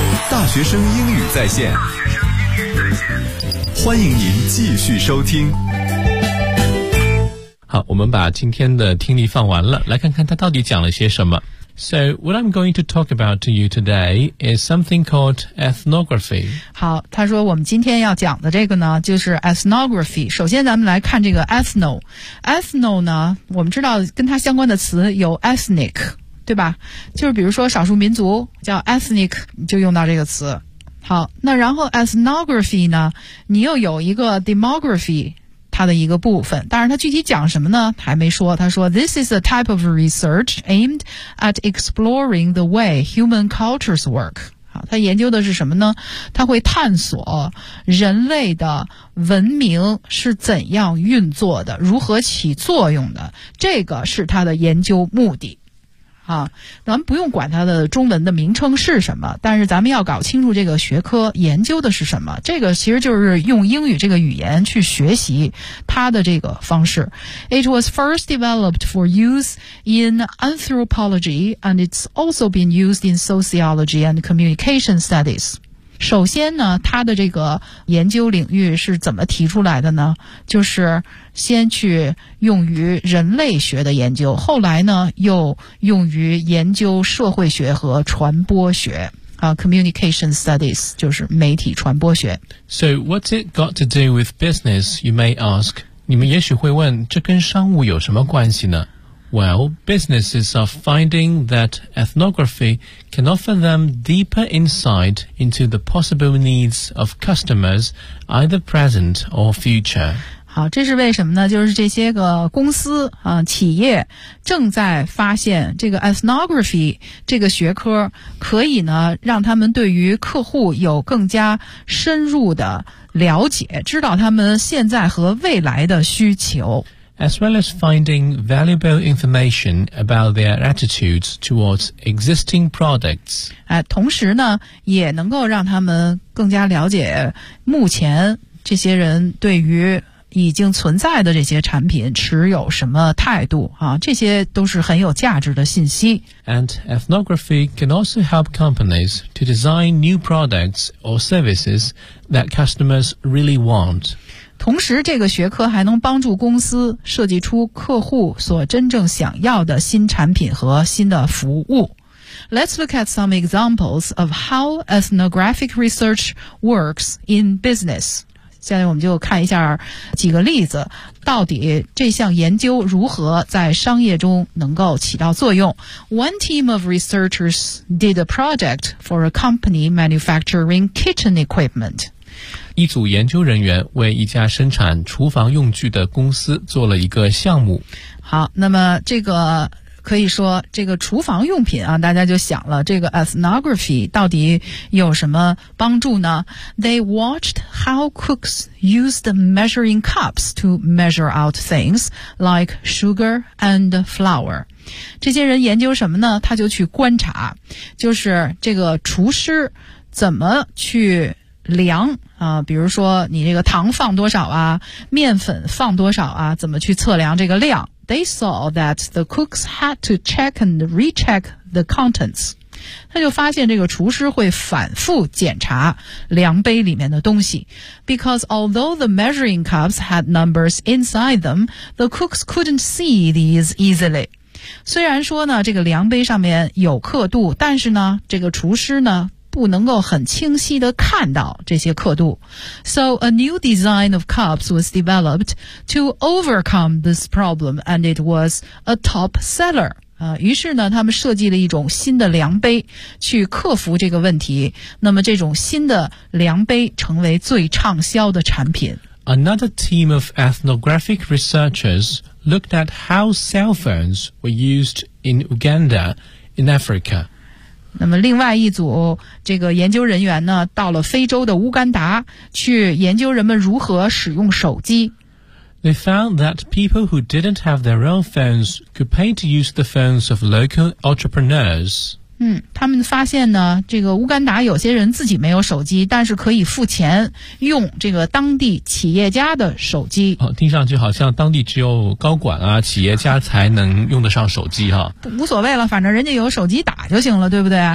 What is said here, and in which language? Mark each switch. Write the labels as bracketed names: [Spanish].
[Chinese] 大学生英语在线，欢迎您继续收听。好，我们把今天的听力放完了，来看看他到底讲了些什么。 [English] So what I'm going to talk about to you today is something called ethnography. [Chinese] 好，他说我们今天要讲的这个呢，就是 ethnography。首先咱们来看这个 ethno。ethno 呢，我们知道跟它相关的词有 ethnic。对吧，就是比如说少数民族叫 ethnic 就用到这个词。好，那然后 ethnography 呢，你又有一个 demography 它的一个部分，但是它具体讲什么呢还没说。他说 [English] This is a type of research aimed at exploring the way human cultures work。 [Chinese] 好，它研究的是什么呢，它会探索人类的文明是怎样运作的，如何起作用的，这个是它的研究目的。好，咱们不用管它的中文的名称是什么，但是咱们要搞清楚这个学科研究的是什么，这个其实就是用英语这个语言去学习它的这个方式。 [English] It was first developed for use in anthropology and it's also been used in sociology and communication studies。 [Chinese] 首先呢，它的这个研究领域是怎么提出来的呢，就是先去用于人类学的研究，后来呢又用于研究社会学和传播学啊 ，communication studies 就是媒体传播学。 [English] So what's it got to do with business? You may ask. [Chinese] 你们也许会问，这跟商务有什么关系呢 [English] ？Well, businesses are finding that ethnography can offer them deeper insight into the possible needs of customers, either present or future. [Chinese] 好，这是为什么呢，就是这些个公司啊、企业正在发现这个 ethnography 这个学科可以呢让他们对于客户有更加深入的了解，知道他们现在和未来的需求。 [English] as well as finding valuable information about their attitudes towards existing products. [Chinese] 同时呢，也能够让他们更加了解目前这些人对于已经存在的这些产品持有什么态度啊，这些都是很有价值的信息。 [English] And ethnography can also help companies to design new products or services that customers really want. [Chinese] 同时这个学科还能帮助公司设计出客户所真正想要的新产品和新的服务。 [English] Let's look at some examples of how ethnographic research works in business. [Chinese] 现在我们就看一下几个例子，到底这项研究如何在商业中能够起到作用。 [English] One team of researchers did a project for a company manufacturing kitchen equipment. [Chinese] 一组研究人员为一家生产厨房用具的公司做了一个项目。好，那么这个可以说这个厨房用品啊，大家就想了，这个 ethnography 到底有什么帮助呢？ [English] They watched how cooks used measuring cups to measure out things like sugar and flour. [Chinese] 这些人研究什么呢？他就去观察，就是这个厨师怎么去量啊，比如说你这个糖放多少啊，面粉放多少啊，怎么去测量这个量。 [English] They saw that the cooks had to check and recheck the contents. [Chinese] 他就发现这个厨师会反复检查量杯里面的东西。 [English] Because although the measuring cups had numbers inside them, the cooks couldn't see these easily. [Chinese] 虽然说呢，这个量杯上面有刻度，但是呢，这个厨师呢不能够很清晰地看到这些刻度。 [English] So a new design of cups was developed to overcome this problem and it was a top seller. [Chinese] 于是呢他们设计了一种新的量杯去克服这个问题，那么这种新的量杯成为最畅销的产品。 [English] Another team of ethnographic researchers looked at how cell phones were used in Uganda in Africa. [Chinese] 那么另外一组这个研究人员呢到了非洲的乌干达去研究人们如何使用手机。 [English] They found that people who didn't have their own phones could pay to use the phones of local entrepreneurs. [Chinese] 他们发现呢这个乌干达有些人自己没有手机，但是可以付钱用这个当地企业家的手机。哦，听上去好像当地只有高管啊企业家才能用得上手机哈。无所谓了，反正人家有手机打就行了，对不对？